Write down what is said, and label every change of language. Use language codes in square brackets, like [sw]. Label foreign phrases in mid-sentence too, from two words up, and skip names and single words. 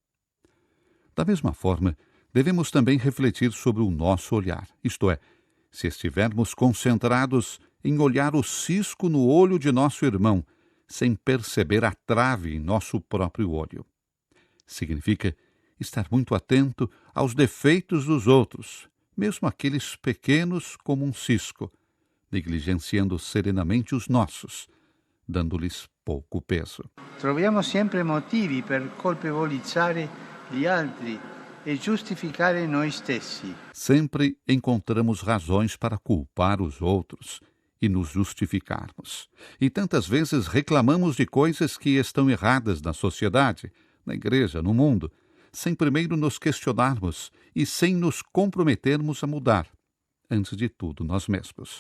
[pt] Da mesma forma, devemos também refletir sobre o nosso olhar, isto é, se estivermos concentrados em olhar o cisco no olho de nosso irmão, sem perceber a trave em nosso próprio olho. Significa estar muito atento aos defeitos dos outros, mesmo aqueles pequenos como um cisco, negligenciando serenamente os nossos, dando-lhes pouco peso. [it] Troviamo sempre motivi per colpevolizzare gli altri e giustificare noi stessi. [pt] Sempre encontramos razões para culpar os outros e nos justificarmos. E tantas vezes reclamamos de coisas que estão erradas na sociedade, na igreja, no mundo, sem primeiro nos questionarmos e sem nos comprometermos a mudar, antes de tudo nós mesmos.